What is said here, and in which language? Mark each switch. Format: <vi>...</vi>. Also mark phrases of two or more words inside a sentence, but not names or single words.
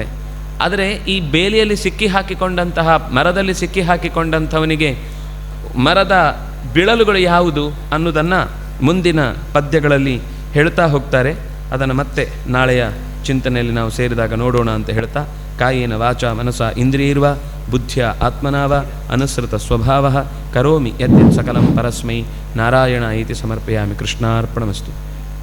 <kn>ಆದರೆ ಈ ಬೇಲಿಯಲ್ಲಿ ಸಿಕ್ಕಿ ಹಾಕಿಕೊಂಡಂತಹ, ಮರದಲ್ಲಿ ಸಿಕ್ಕಿ ಹಾಕಿಕೊಂಡಂಥವನಿಗೆ ಮರದ ಬಿಳಲುಗಳು ಯಾವುದು ಅನ್ನೋದನ್ನು ಮುಂದಿನ ಪದ್ಯಗಳಲ್ಲಿ ಹೇಳ್ತಾ ಹೋಗ್ತಾರೆ. ಅದನ್ನು ಮತ್ತೆ ನಾಳೆಯ ಚಿಂತನೆಯಲ್ಲಿ ನಾವು ಸೇರಿದಾಗ ನೋಡೋಣ ಅಂತ ಹೇಳ್ತಾ,</kn> <sa>ಕಾಯೇನ ವಾಚ ಮನಸ ಇಂದ್ರಿಯರ್ವ ಬುದ್ಧಿಯ ಆತ್ಮನಾವ ಅನುಸೃತ ಸ್ವಭಾವ ಕರೋಮಿ ಯದ್ಯತ್ ಸಕಲಂ ಪರಸ್ಮೈ ನಾರಾಯಣ ಇತಿ ಸಮರ್ಪಯಾಮಿ. ಕೃಷ್ಣಾರ್ಪಣಮಸ್ತು.</sa>